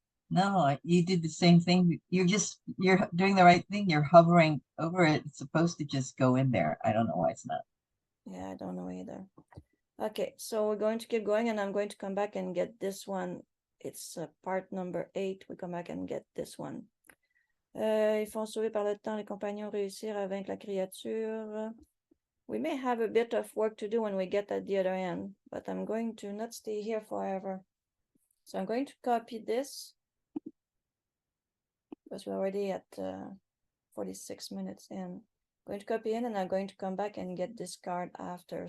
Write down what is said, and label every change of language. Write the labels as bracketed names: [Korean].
[English] No, you did the same thing. You're doing the right thing. You're hovering over it. It's supposed to just go in there. I don't know why it's not. Yeah, I don't know either. Okay, so we're going to keep going and I'm going to come back and get this one. It's part number 8. We come back and get this one. [French] Ils font sauver par le temps, les compagnons réussirent à vaincre la créature. [English] We may have a bit of work to do when we get at the other end, but I'm going to not stay here forever. So I'm going to copy this because we're already at 46 minutes in. I'm going to copy in and I'm going to come back and get this card after.